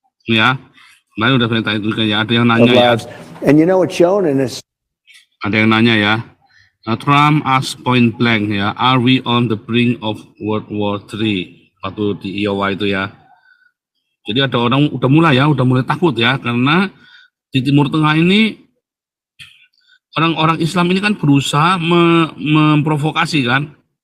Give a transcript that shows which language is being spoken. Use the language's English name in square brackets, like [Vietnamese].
[Indonesian] Ya, kemarin udah saya tanya juga ya, ada yang nanya ya. [English] And you know it's shown in this. [Indonesian] Ada yang nanya ya. [English] Trump asked point blank ya, are we on the brink of World War III? [Indonesian] Waktu di Iowa itu ya. Jadi ada orang udah mulai takut ya, karena di Timur Tengah ini orang-orang Islam ini kan berusaha memprovokasi kan.